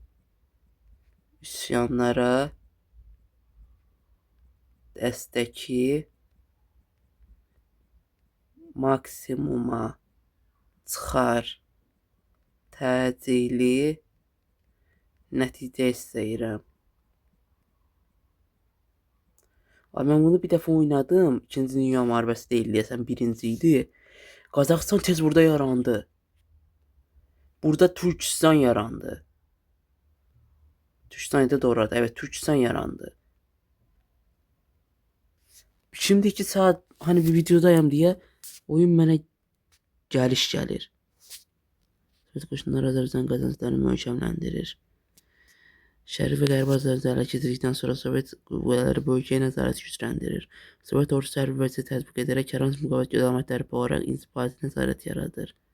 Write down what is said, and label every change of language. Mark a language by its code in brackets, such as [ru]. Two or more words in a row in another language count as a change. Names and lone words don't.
[az] üsyanlara dəstəki maksimuma çıxar, təcili nəticə istəyirəm. Mən bunu bir dəfə oynadım. 2-ci Dünya müharibəsi deyil deyəsən, birinci idi. Qazaxıstan tez burada yarandı. Burada Türkistan yarandı. Türkistan'da da orada. Evet, Türkistan yarandı. Şimdi 2 saat hani bir videodayım diye oyun mənə gəliş gəlir. Sovet qoşunları Azərbaycan qazanclarını möhkəmləndirir. Şərif və Qərbi Azərbaycanı ələ keçirdikdən sonra Sovet qüvvələri bölgəyə nəzarəti gücləndirir. Sovet ordusu hərbi vəziyyət tətbiq edərək hər hansı müqavimət əlamətləri boğaraq inzibati nəzarət yaradır.